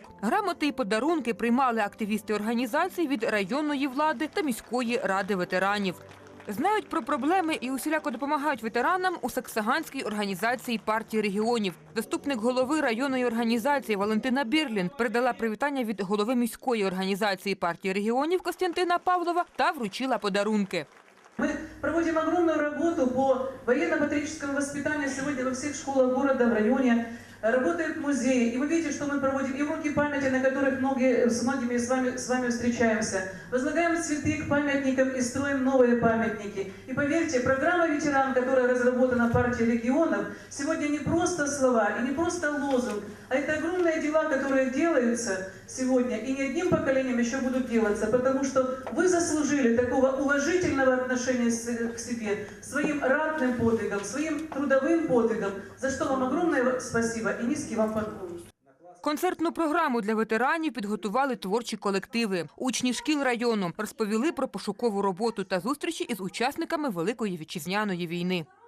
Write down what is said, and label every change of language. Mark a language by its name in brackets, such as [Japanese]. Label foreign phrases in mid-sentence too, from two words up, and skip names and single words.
[Ukrainian] Грамоти і подарунки приймали активісти організацій від районної влади та міської ради ветеранів. Знають про проблеми і усіляко допомагають ветеранам у Саксаганській організації партії регіонів. Заступник голови районної організації Валентина Бірлін передала привітання від голови міської організації партії регіонів Костянтина Павлова та вручила подарунки. [Russian] Мы проводим огромную работу по военно-патриотическому воспитанию сегодня во всех школах города, в районе. Работают музеи, и вы видите, что мы проводим и уроки памяти, на которых с многими с вами встречаемся. Возлагаем цветы к памятникам и строим новые памятники. И поверьте, программа «Ветеран», которая разработана партией регионов, сегодня не просто слова и не просто лозунг, а это огромные дела, которые делаются сегодня и не одним поколением еще будут делаться, потому что вы заслужили такого уважительного отношения к себе, своим ратным подвигом, своим трудовым подвигом, за что вам огромное спасибо. [Ukrainian] І низький вам поклон. Концертну програму для ветеранів підготували творчі колективи. Учні шкіл району розповіли про пошукову роботу та зустрічі із учасниками Великої Вітчизняної війни.